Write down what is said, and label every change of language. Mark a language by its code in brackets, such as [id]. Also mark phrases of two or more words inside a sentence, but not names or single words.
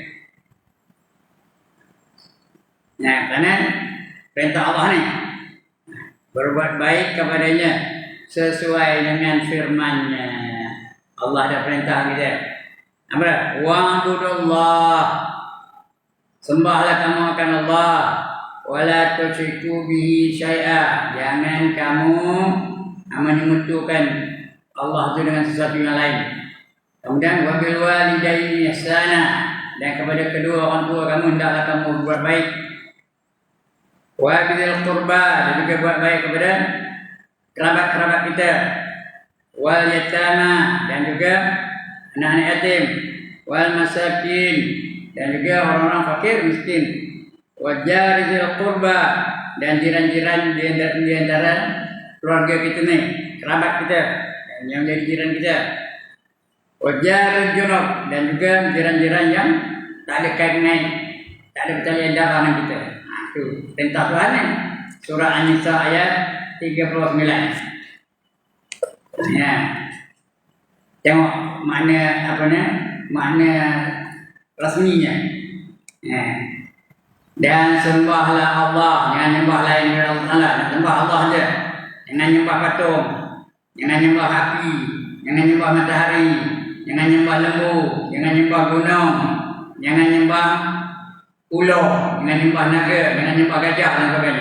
[ms] Kerana perintah Allah ni, berbuat baik kepadanya sesuai dengan firman-Nya. Allah ada perintah kita. Apa? Wa'budullah. Sembahlah kamu akan Allah. [ar] ولا تشركوا به شيئا. [ms] Jangan kamu menyekutukan Allah itu dengan sesuatu yang lain. [ar] Kemudian وبالوالدين إحسانا. [ms] Dan kepada kedua orang tua kamu hendaklah kamu berbuat baik. [ar] وبالقربى, [ms] dan juga buat baik kepada kerabat-kerabat kita. [ar] واليتامى, [ms] dan juga anak-anak yatim. [ar] والمساكين, [ms] dan juga orang-orang fakir miskin. [ar] والجار ذي القربى, [ms] dan jiran-jiran di antara keluarga kita ni, kerabat kita yang jadi jiran kita. [ar] والجار الجنب, [ms] dan juga jiran-jiran yang tak ada kaitan, tak ada pertalian darah dengan kita. Itu perintah Tuhan ni. Surah An-Nisa ayat 39. Ya. Tengok makna apa ni? Makna rasminya. Ya. Dan sembahlah Allah, jangan nyembah lain daripada Allah Taala. Sembah Allah saja. Jangan nyembah patung, jangan nyembah api, jangan nyembah matahari, jangan nyembah lembu, jangan nyembah gunung, jangan nyembah ular, jangan nyembah naga, jangan nyembah gajah dan sebagainya.